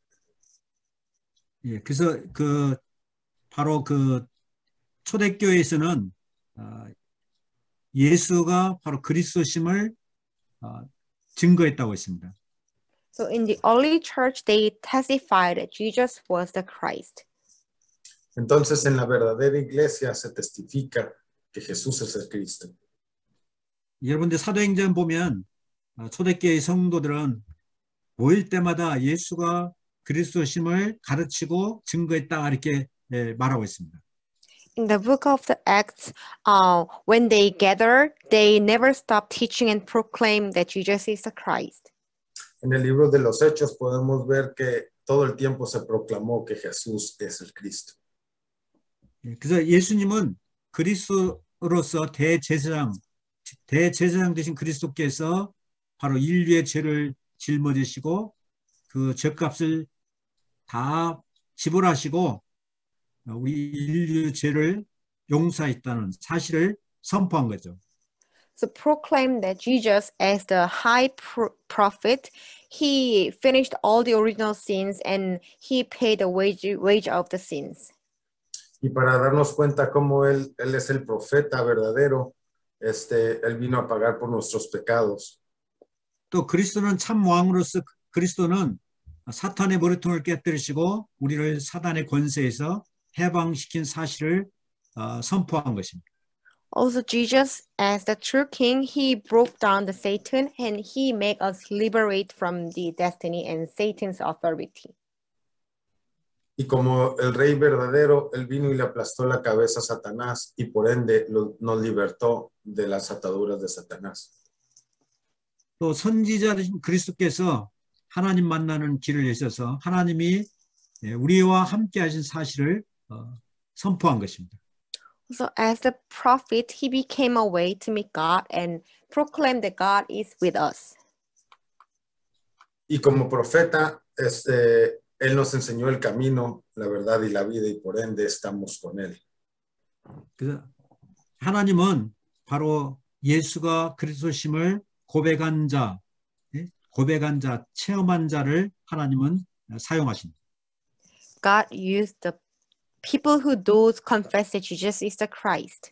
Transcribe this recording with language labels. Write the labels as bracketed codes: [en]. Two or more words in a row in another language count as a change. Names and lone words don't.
[ko] 예, 그래서 바로 초대교회에서는 예수가 바로 그리스도심을 증거했다고 했습니다. [en] So in the early church, they testified that Jesus was the Christ. [es] Entonces, en la verdadera iglesia se testifica que Jesús es el Cristo. [ko] 여러분들 사도행전 보면 초대교회 성도들은 모일 때마다 예수가 그리스도심을 가르치고 증거했다 이렇게 말하고 있습니다. [en] In the book of the Acts, when they gathered, they never stopped teaching and proclaimed that Jesus is the Christ. [es] En el libro de los Hechos podemos ver que todo el tiempo se proclamó que Jesús es el Cristo. [ko] 그래서 예수님은 그리스도로서 대제사장 되신 그리스도께서 바로 인류의 죄를 짊어지시고 그 죄값을 다 지불하시고 우리 인류 죄를 용서했다는 사실을 선포한 거죠. [en] So proclaim that Jesus as the high prophet, he finished all the original sins and he paid the wage of the sins. [es] Y para darnos cuenta cómo él es el profeta verdadero, él vino a pagar por nuestros pecados. [ko] 또 그리스도는 참 왕으로서 그리스도는 사탄의 머리통을 깨뜨리시고 우리를 사단의 권세에서 해방시킨 사실을 선포한 것입니다. [en] Also Jesus, as the true king, he broke down the Satan and he made us liberate from the destiny and Satan's authority. [es] Y como el rey verdadero, él vino y le aplastó la cabeza a Satanás y por ende nos libertó de las ataduras de Satanás. [ko] 또 선지자신 그리스도께서 하나님 만나는 길을 여셔서 하나님이 우리와 함께 하신 사실을 선포한 것입니다. [en] So as the prophet, he became a way to meet God and proclaimed that God is with us. [es] Y como profeta, él nos enseñó el camino, la verdad y la vida y por ende estamos con él. [ko] 그래서 하나님은 바로 예수가 그리스도심을 고백한 자, 체험한 자를 하나님은 사용하십니다. [en] God used the people who do confess that Jesus is the Christ.